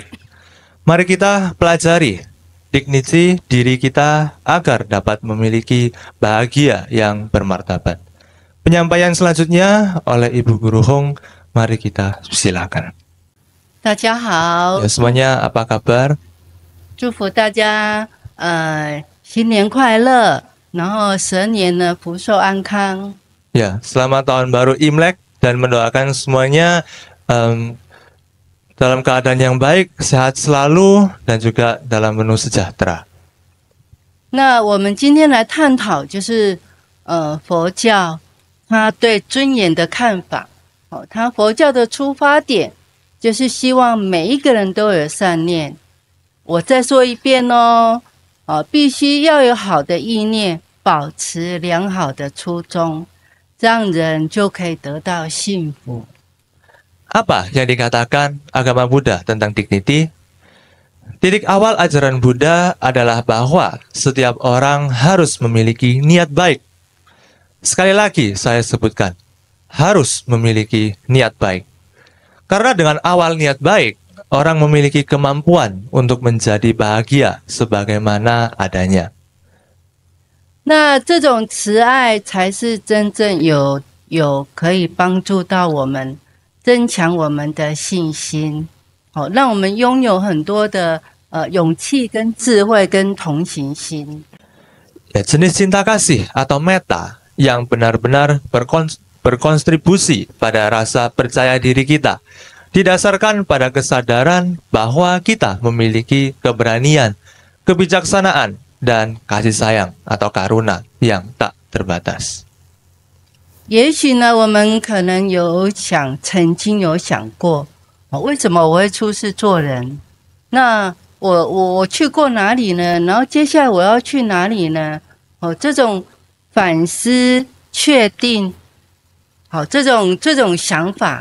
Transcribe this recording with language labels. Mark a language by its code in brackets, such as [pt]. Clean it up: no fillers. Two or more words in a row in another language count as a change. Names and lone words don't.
[id] Mari kita pelajari dignity diri kita agar dapat memiliki bahagia yang bermartabat. Penyampaian selanjutnya oleh Ibu Guru Hong, mari kita silakan. [zh] 大家好， [id] Ya, semuanya apa kabar? [zh] 祝福大家新年快乐，然后蛇年呢福寿安康。 [id] Ya, selamat tahun baru Imlek dan mendoakan semuanya dalam keadaan yang baik, sehat selalu dan juga dalam penuh sejahtera. [zh] 那我们今天来探讨就是佛教它对尊严的看法。它佛教的出发点就是希望每一个人都有善念。我再说一遍哦。必须要有好的意念，保持良好的初衷，这样人就可以得到幸福。 [id] Apa yang dikatakan agama Buddha tentang dignity? Titik awal ajaran Buddha adalah bahwa setiap orang harus memiliki niat baik. Sekali lagi saya sebutkan, harus memiliki niat baik. Karena dengan awal niat baik, orang memiliki kemampuan untuk menjadi bahagia sebagaimana adanya. [zh] 那这种慈爱才是真正有可以帮助到我们，增强我们的信心，让我们拥有很多的勇气跟智慧跟同情心。 [id] Ya, jenis cinta kasih atau metta yang benar-benar berkontribusi pada rasa percaya diri kita, didasarkan pada kesadaran bahwa kita memiliki keberanian, kebijaksanaan, dan kasih sayang atau karuna yang tak terbatas. [zh] 也许呢，我们可能曾经有想过，为什么我会出世做人？那我去过哪里呢？然后接下来我要去哪里呢？这种反思、确定，这种想法。